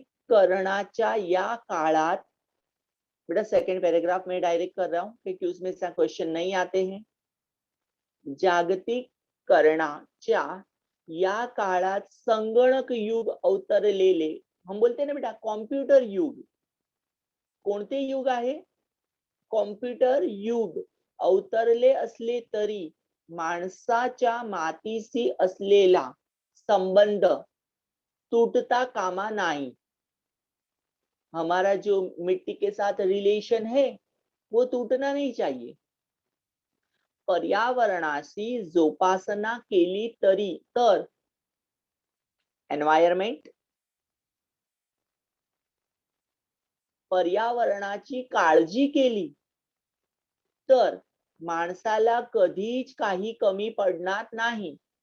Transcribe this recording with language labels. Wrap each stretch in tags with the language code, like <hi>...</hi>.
<mr>जागतिकीकरणाच्या या काळात,</mr> <hi>बेटा सेकंड पैराग्राफ में डायरेक्ट कर रहा हूं क्योंकि उसमें से क्वेश्चन नहीं आते हैं।</hi> <mr>जागतिकीकरणाच्या या काळात संगणक युग अवतरलेले,</mr> <hi>हम बोलते ना बेटा</hi> <mr>कॉम्प्युटर युग, कोणते युग आहे? कॉम्प्युटर युग अवतरले असले तरी माणसाच्या मातीशी असलेला संबंध टूटता कामा नाही।</mr> <hi>हमारा जो मिट्टी के साथ रिलेशन है वो टूटना नहीं चाहिए।</hi> <mr>पर्यावरणाशी जोपासना केली तरी तर एन्व्हायरमेंट, पर्यावरणाची काळजी केली तर माणसाला कधीच काही कमी पडणार नाही।</mr>